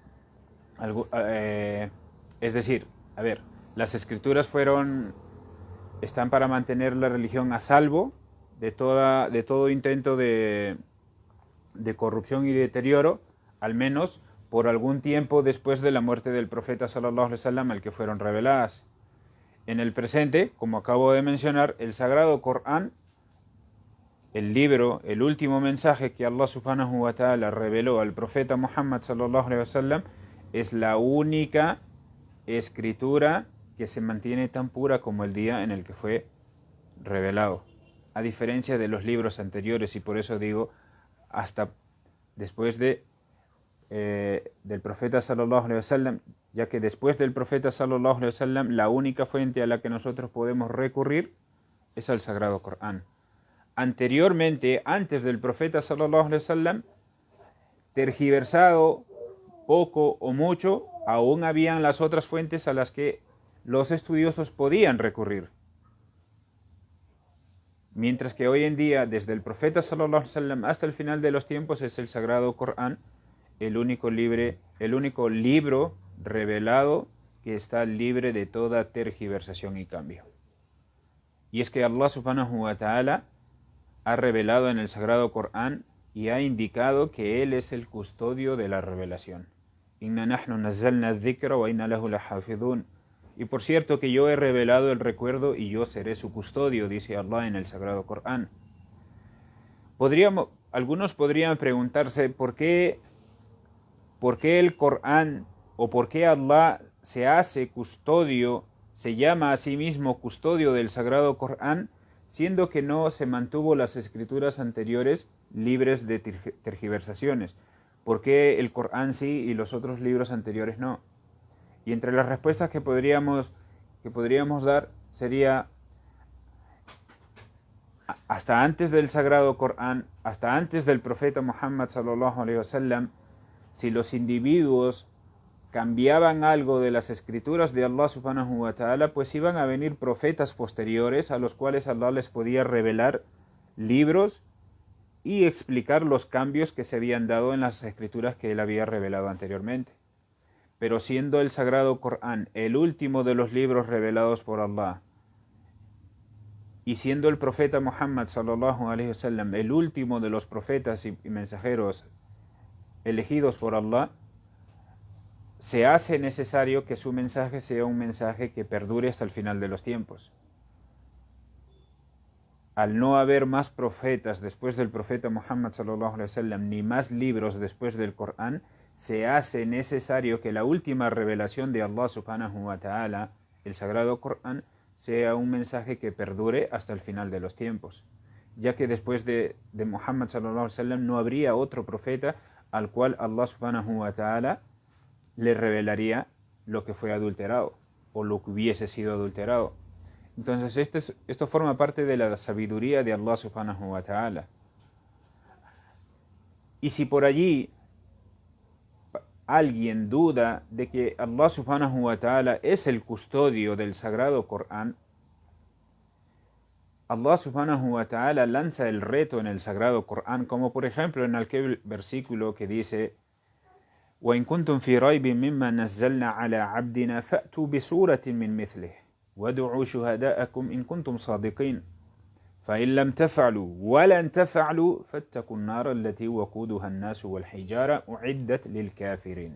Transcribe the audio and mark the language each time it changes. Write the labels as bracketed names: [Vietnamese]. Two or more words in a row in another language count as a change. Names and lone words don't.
[Spanish] es decir, las escrituras están para mantener la religión a salvo de todo intento de corrupción y deterioro, al menos por algún tiempo después de la muerte del profeta [Arabic] صلى الله عليه وسلم, [Spanish] al que fueron reveladas. En el presente, como acabo de mencionar, el Sagrado Corán el libro, el último mensaje que Allah [Arabic] سبحانه وتعالى [Spanish] reveló al profeta Muhammad [Arabic] صلى الله عليه وسلم, [Spanish] es la única escritura que se mantiene tan pura como el día en el que fue revelado, a diferencia de los libros anteriores. Y por eso digo, hasta después del profeta [Arabic] صلى الله عليه وسلم, [Spanish] ya que después del profeta [Arabic] صلى الله عليه وسلم [Spanish] la única fuente a la que nosotros podemos recurrir es al Sagrado Corán. Anteriormente, antes del profeta [Arabic] صلى الله عليه وسلم, [Spanish] tergiversado poco o mucho, aún habían las otras fuentes a las que los estudiosos podían recurrir. Mientras que hoy en día, desde el profeta [Arabic] صلى الله عليه وسلم [Spanish] hasta el final de los tiempos, es el Sagrado Corán el único libro revelado que está libre de toda tergiversación y cambio. Y es que Allah [Arabic] سبحانه وتعالى [Spanish] ha revelado en el Sagrado Corán y ha indicado que Él es el custodio de la revelación. [Arabic] إنا نحن نزلنا الذكر وإنا له لحافظون. [Spanish] Y por cierto que yo he revelado el recuerdo y yo seré su custodio, dice Allah en el Sagrado Corán. Algunos podrían preguntarse ¿por qué el Corán o por qué Allah se hace custodio, se llama a sí mismo custodio del Sagrado Corán, siendo que no se mantuvo las escrituras anteriores libres de tergiversaciones? ¿Por qué el Corán sí y los otros libros anteriores no? Y entre las respuestas que podríamos dar sería: hasta antes del Sagrado Corán, hasta antes del profeta Muhammad [Arabic] صلى الله عليه وسلم, [Spanish] si los individuos cambiaban algo de las escrituras de Allah [Arabic] سبحانه وتعالى, [Spanish] pues iban a venir profetas posteriores a los cuales Allah les podía revelar libros y explicar los cambios que se habían dado en las escrituras que él había revelado anteriormente. Pero siendo el Sagrado Corán el último de los libros revelados por Allah, y siendo el profeta Muhammad [Arabic] صلى الله عليه وسلم [Spanish] el último de los profetas y mensajeros elegidos por Allah, se hace necesario que su mensaje sea un mensaje que perdure hasta el final de los tiempos. Al no haber más profetas después del profeta Muhammad [Arabic] صلى الله عليه وسلم, [Spanish] ni más libros después del Corán, se hace necesario que la última revelación de Allah [Arabic] سبحانه وتعالى, [Spanish] el Sagrado Corán, sea un mensaje que perdure hasta el final de los tiempos, ya que después de Muhammad [Arabic] صلى الله عليه وسلم [Spanish] no habría otro profeta al cual Allah [Arabic] سبحانه وتعالى [Spanish] le revelaría lo que fue adulterado o lo que hubiese sido adulterado. Entonces esto forma parte de la sabiduría de Allah [Arabic] سبحانه وتعالى. [Spanish] Y si por allí alguien duda de que Allah [Arabic] سبحانه وتعالى [Spanish] es el custodio del Sagrado Corán, Allah [Arabic] سبحانه وتعالى [Spanish] lanza el reto en el Sagrado Corán, como por ejemplo en aquel versículo que dice: [Arabic] وَإِن كُنتُمْ فِي رَيْبٍ مِّمَّا نَزَّلْنَا عَلَى عَبْدِنَا فَأْتُوا بِسُورَةٍ مِّن مِّثْلِهِ وَادْعُوا شُهَدَاءَكُمْ إِن كُنتُمْ صَادِقِينَ فَإِن لَّمْ تَفْعَلُوا وَلَن تَفْعَلُوا فَاتَّقُوا النَّارَ الَّتِي وَقُودُهَا النَّاسُ وَالْحِجَارَةُ أُعِدَّتْ لِلْكَافِرِينَ.